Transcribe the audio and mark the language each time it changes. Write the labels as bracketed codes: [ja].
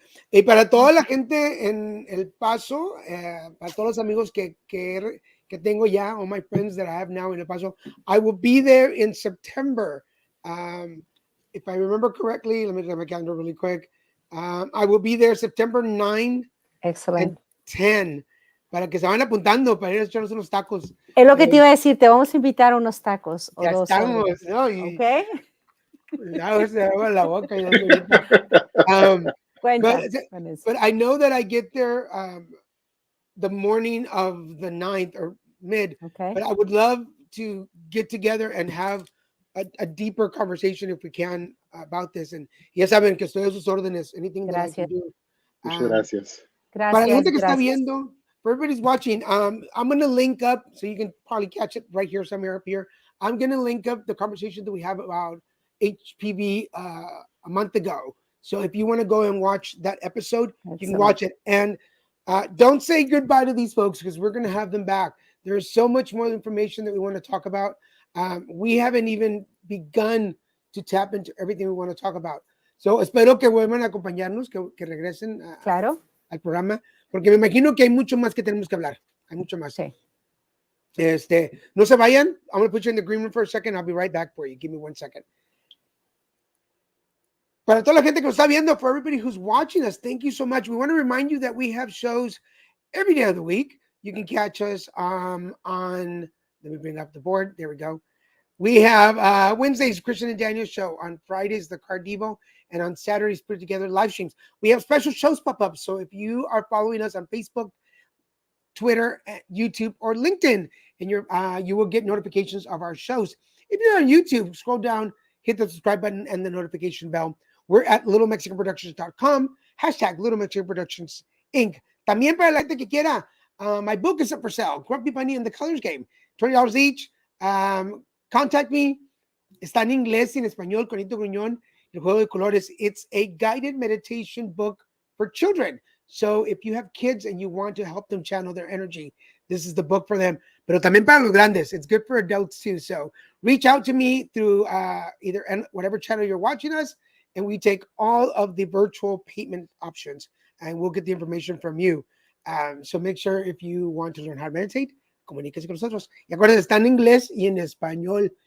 [es] Y para toda la gente en El Paso, para todos los amigos que tengo ya, [en] all my friends that I have now in El Paso, I will be there in September. If I remember correctly, let me look at my calendar really quick. I will be there September 9 Excellent. [es] and 10 para que se van apuntando para ir a echarnos unos tacos. Es lo que te iba a decir, te vamos a invitar a unos tacos. Ya estamos, ¿no? Y, ¿Ok? ya se me va la boca. [en] But I know that I get there the morning of the 9th or mid. Okay. But I would love to get together and have a deeper conversation if we can about this. [es] And ya saben que estoy a sus órdenes. [en] Anything that I can do. [es] Muchas gracias. Para la gente que está viendo, [en] for everybody's watching, I'm going to link up, so you can probably catch it right here, somewhere up here. I'm going to link up the conversation that we have about HPV a month ago. So if you want to go and watch that episode, you can Excellent. watch it. And don't say goodbye to these folks, because we're going to have them back. There's so much more information that we want to talk about. We haven't even begun to tap into everything we want to talk about. [es] So espero que vuelvan a acompañarnos, que regresen Claro. al programa, porque me imagino que hay mucho más que tenemos que hablar. Hay mucho más. Sí. No se vayan. [en] I'm going to put you in the green room for a second. I'll be right back for you. Give me 1 second. [es] Para toda la gente que nos está viendo, [en] for everybody who's watching us, thank you so much. We want to remind you that we have shows every day of the week. You can catch us on, let me bring up the board. There we go. We have Wednesdays, Christian and Daniel show. On Fridays, the Cardivo. And on Saturdays, put together live streams. We have special shows pop up. So if you are following us on Facebook, Twitter, YouTube, or LinkedIn, and you will get notifications of our shows. If you're on YouTube, scroll down, hit the subscribe button and the notification bell. We're at littlemexicanproductions.com, hashtag Little Mexican Productions Inc. [es] También para la gente que quiera, [en] my book is up for sale, Grumpy Bunny and the Colors Game, $20 each. Contact me. [es] Está en inglés y en español, Conito Gruñón, El Juego de Colores. [en] It's a guided meditation book for children. So if you have kids and you want to help them channel their energy, this is the book for them. [es] Pero también para los grandes. [en] It's good for adults too. So reach out to me through either whatever channel you're watching us, and we take all of the virtual payment options, and we'll get the information from you. So make sure, if you want to learn how to meditate, [es] comuníquese con nosotros. Y acuérdense, está en inglés y en español.